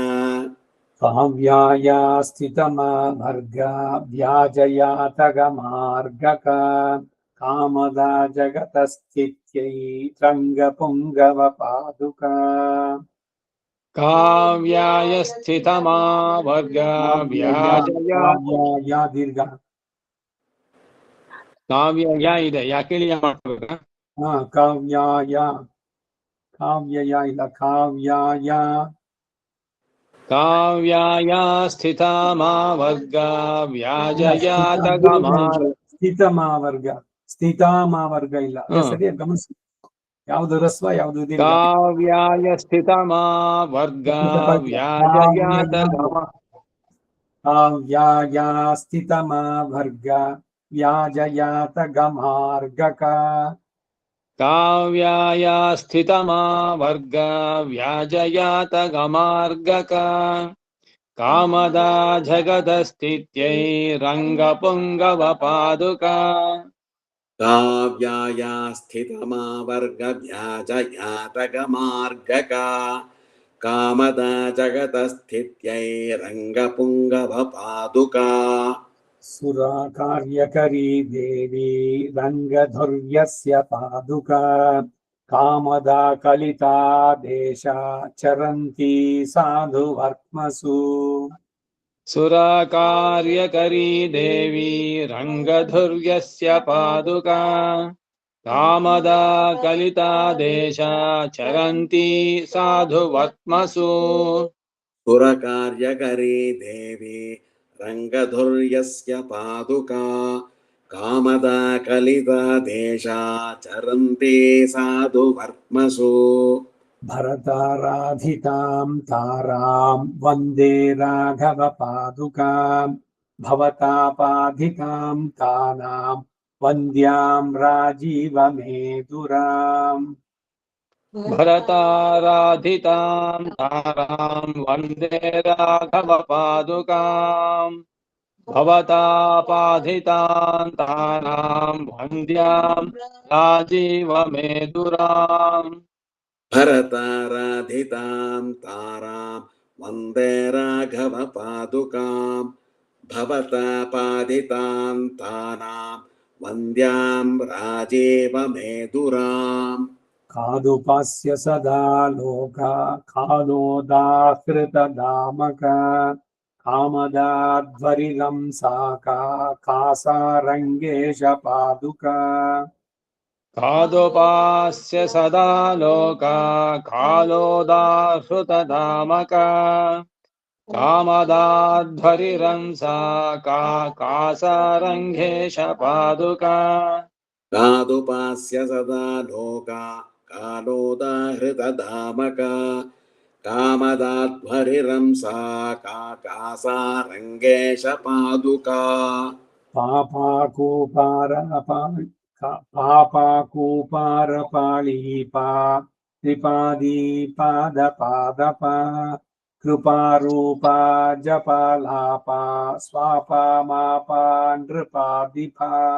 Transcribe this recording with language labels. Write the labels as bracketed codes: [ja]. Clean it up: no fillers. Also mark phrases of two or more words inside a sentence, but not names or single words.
[sa] काव्याया स्थितमा भर्गा व्याजयातगमार्गका कामदा जगतस्थित्यै रङ्गपुङ्गवपादुका काव्याय स्थितमा वर्गा व्याजया काव्याया दीर्घ [kn] ಕಾವ್ಯ ಇದೆ ಯಾಕೆ ಮಾಡ್ಬೇಕಾ [sa] काव्याया काव्यया ಇಲ್ಲ काव्याय ಕಾವ್ಯಾಯ ಸ್ಥಿತಮಾ ವರ್ಗ ವ್ಯಾಜಯಾತ ಗಮಾರ್ ಸ್ಥಿತಮಾವರ್ಗ ಸ್ಥಿತಾಮಾವರ್ಗ [kn] ಇಲ್ಲ ಸರಿಯಾಗಿ ಗಮನಿಸಿ ಯಾವುದು ರಸ್ವ ಯಾವುದು ದೀರ್ಘ [sa] ಕಾವ್ಯಾಯ ಸ್ಥಿತಮಾ ವರ್ಗ ವ್ಯಾಜಯಾತ ಗಮ काव्याय स्थितमावर्ग व्याजयात गमार्गक ಕಾವ್ಯಾಯ ಸ್ಥಿತಮಾ ವರ್ಗ ವ್ಯಾಜಯಾತ ಗಮಾರ್ಗಕ ಕಾಮದ ಜಗದಸ್ಥಿತ್ಯೈ ರಂಗಪುಂಗವ ಪಾದುಕಾ काव्याय स्थितमावर्गव्याजयातगमार्गका कामदा जगतस्थित्यै रङ्गपुङ्गवपादुका सुरा कार्यकरी देवी रङ्गधुर्यस्य पादुका कामदा कलिता देशा चरन्ती साधु वर्त्मसु ಸುರಕಾರ್ಯಕರೀ ದೇವಿ ರಂಗಧುರ್ಯಸ್ಯ ಪಾದುಕಾ ಕಾಮದ ಕಲಿತಾ ದೇಶ ಚರಂತಿ ಸಾಧು ವತ್ಮಸು सुरकार्यकरी देवी रङ्गधुर्यस्य पादुका कामदा कलिता देशा चरन्ति साधु वर्त्मसु भरताराधितां तारां वन्दे राघवपादुकां भवतापाधितां तानां वन्द्यां राजीवमेधुराम् ಭರತಾರಾಧಿತಾಂ ತಾರಾಂ ವಂದೇ ರಾಘವ ಪಾದುಕಾಂ ಭವತಾಪಾಧಿತಾಂ ತಾರಾಂ ವಂದ್ಯಾಂ ರಾಜೀವ ಮೇಧುರಾಂ भरताराधितां तारां वन्दे राघवपादुकां भवतापादितां तानां वन्द्यां राजीवमेधुराम् कादुपास्य सदा लोका कालोदाहृतदामक कामदाध्वरिलं साका कासारङ्गेश पादुका ಕಾದೋಪಾಸ್ಯ ಸದಾ ಲೋಕ ಕಾಲೋದಾಹೃತಧಾಮಕ ಕಾಮದಾಧ್ವರಿರಂಸಾ ಕಾಸಾರಂಘೇಶ ಪಾದುಕಾ कादुपास्य सदा लोका कालोदाहृतधामका कामदाध्वरिरंसा कासारङ्गेश पादुका पापाकूपारपाळीपा त्रिपादीपादपादपा कृपारूपा जपालापा स्वापा मापा नृपादिपा